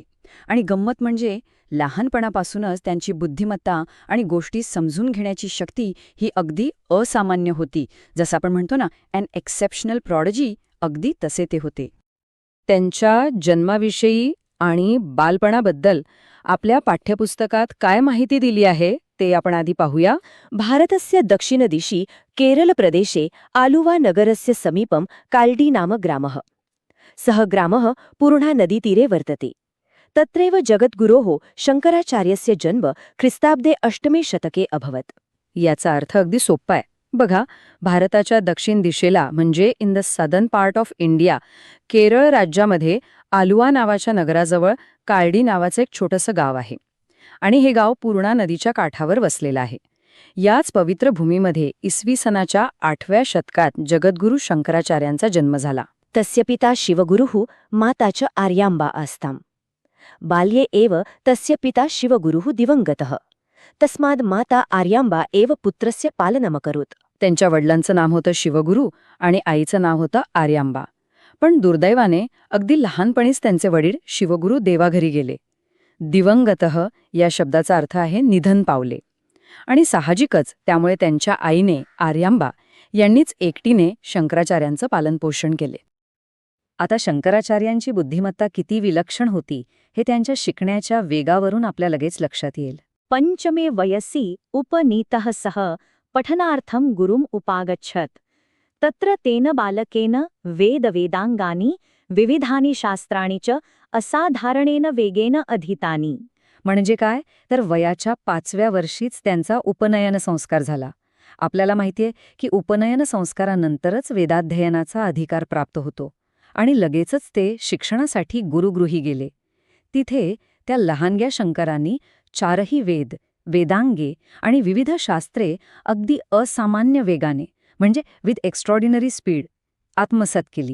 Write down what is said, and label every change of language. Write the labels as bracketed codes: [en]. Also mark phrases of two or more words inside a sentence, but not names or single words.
[mr] आणि गंमत म्हणजे लहानपणापासूनच त्यांची बुद्धिमत्ता आणि गोष्टी समजून घेण्याची शक्ती ही अगदी असामान्य होती. जसं आपण म्हणतो ना, [en] an exceptional prodigy, [mr] अगदी तसे ते होते. त्यांच्या जन्माविषयी आणि बालपणाबद्दल आपल्या पाठ्यपुस्तकात काय माहिती दिली आहे ते आपण आधी पाहूया. [sa] भारतस्य दक्षिणदिशि केरलप्रदेशे आलुवा नगरस्य समीपं काल्डी नाम ग्रामः. सः ग्रामः पूर्णा नदीतीरे वर्तते. तत्रैव जगद्गुरोः शंकराचार्यस्य जन्म ख्रिस्ताब्दे 8मे शतके अभवत्. [mr] याचा अर्थ अगदी सोपा आहे. बघा, भारताच्या दक्षिण दिशेला म्हणजे [en] in the southern part of India, [mr] केरळ राज्यामध्ये आलुवा नावाच्या नगराजवळ काल्डी नावाचं एक छोटंसं गाव आहे. आणि हे गाव पूर्णा नदीच्या काठावर वसलेलं आहे. याच पवित्र भूमीमध्ये इसवी सनाच्या 8व्या शतकात जगद्गुरू शंकराचार्यांचा जन्म झाला. [sa] तस्य पिता शिवगुरुः माता च आर्याम्बा आस्ताम्. बाल्ये एव तस्य पिता शिवगुरुः दिवंगतः. तस्माद् माता आर्याम्बा एव पुत्रस्य पालनमकरोत्. [mr] त्यांच्या वडिलांचं नाव होतं शिवगुरू आणि आईचं नाव होतं आर्यांबा. पण दुर्दैवाने अगदी लहानपणीच त्यांचे वडील शिवगुरू देवाघरी गेले. दिवंगतः या शब्दाचा अर्थ आहे निधन पावले. आणि साहजिकच त्यामुळे त्यांच्या आईने आर्यांबा यांनीच एकटीने शंकराचार्यांचं पालनपोषण केले. आता शंकराचार्यांची बुद्धिमत्ता किती विलक्षण होती हे त्यांच्या शिकण्याच्या वेगावरून आपल्या लगेच लक्षात येईल. [sa] पंचमे वयसि उपनीतः सः पठनार्थं गुरुम् उपागच्छत्. तत्र तेन बालकेन वेदांगानि विविधानि शास्त्राणि च असाधारणेन वेगेन अधीतानि. [mr] म्हणजे काय, तर वयाच्या 5व्या वर्षीच त्यांचा उपनयन संस्कार झाला. आपल्याला माहितीये की उपनयन संस्कारानंतरच वेदाध्ययनाचा अधिकार प्राप्त होतो. आणि लगेचच ते शिक्षणासाठी गुरुगृही गेले. तिथे त्या लहानग्या शंकरांनी 4ही वेद, वेदांगे आणि विविध शास्त्रे अगदी असामान्य वेगाने म्हणजे [en] with extraordinary speed [mr] आत्मसात केली.